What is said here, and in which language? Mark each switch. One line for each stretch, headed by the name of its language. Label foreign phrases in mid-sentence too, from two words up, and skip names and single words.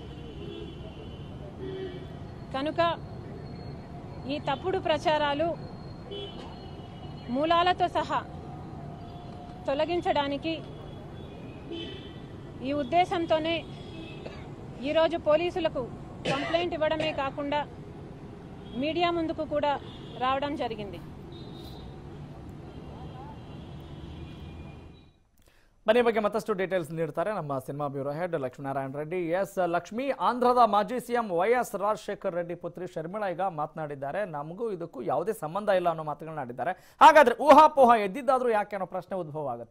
Telugu: కనుక ఈ తప్పుడు ప్రచారాలు మూలాలతో సహా తొలగించడానికి ఈ ఉద్దేశంతోనే ఈరోజు పోలీసులకు కంప్లైంట్ ఇవ్వడమే కాకుండా మీడియా ముందుకు కూడా రావడం జరిగింది.
Kannada: ಬನ್ನಿ ಬಗ್ಗೆ ಮತ್ತಷ್ಟು ಡೀಟೇಲ್ಸ್ ನೀಡ್ತಾರೆ ನಮ್ಮ ಸಿನಿಮಾ ಬ್ಯೂರೋ ಹೆಡ್ ಲಕ್ಷ್ಮೀನಾರಾಯಣ ರೆಡ್ಡಿ. ಎಸ್ ಲಕ್ಷ್ಮಿ, ಆಂಧ್ರದ ಮಾಜಿ ಸಿಎಂ ವೈಎಸ್ ರಾಜಶೇಖರ್ ರೆಡ್ಡಿ ಪುತ್ರಿ ಶರ್ಮಿಳಾ ಈಗ ಮಾತನಾಡಿದ್ದಾರೆ. ನಮಗೂ ಇದಕ್ಕೂ ಯಾವುದೇ ಸಂಬಂಧ ಇಲ್ಲ ಅನ್ನೋ ಮಾತುಗಳನ್ನ ಆಡಿದ್ದಾರೆ. ಹಾಗಾದ್ರೆ ಊಹಾಪೋಹ ಎದ್ದಿದ್ದಾದ್ರೂ ಯಾಕೆ ಅನ್ನೋ ಪ್ರಶ್ನೆ ಉದ್ಭವ ಆಗುತ್ತೆ.